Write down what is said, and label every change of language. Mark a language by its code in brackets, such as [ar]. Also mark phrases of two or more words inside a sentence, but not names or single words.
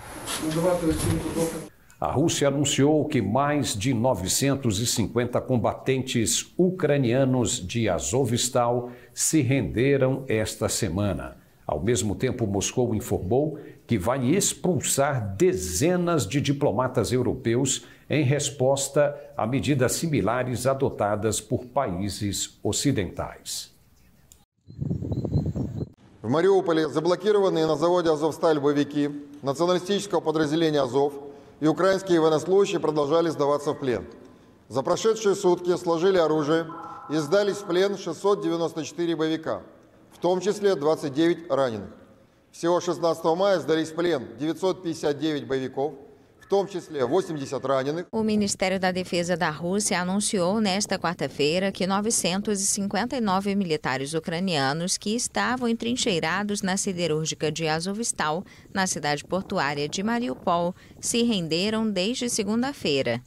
[pt] A Rússia anunciou que mais de 950 combatentes ucranianos de Azovstal se renderam esta semana. Ao mesmo tempo, Moscou informou que vai expulsar dezenas de diplomatas europeus em resposta a medidas similares adotadas por países ocidentais. [ru] В Мариуполе заблокированные на заводе «Азовсталь» боевики националистического подразделения «Азов» и украинские военнослужащие продолжали сдаваться в плен. За прошедшие сутки сложили оружие и сдались в плен 694 боевика, в том числе 29 раненых. Всего 16 мая сдались в плен 959 боевиков, в том числе 80 раненых. [pt] O Ministério da Defesa da Rússia anunciou nesta quarta-feira que 959 militares ucranianos que estavam entrincheirados na siderúrgica de Azovstal, na cidade portuária de Mariupol, se renderam desde segunda-feira.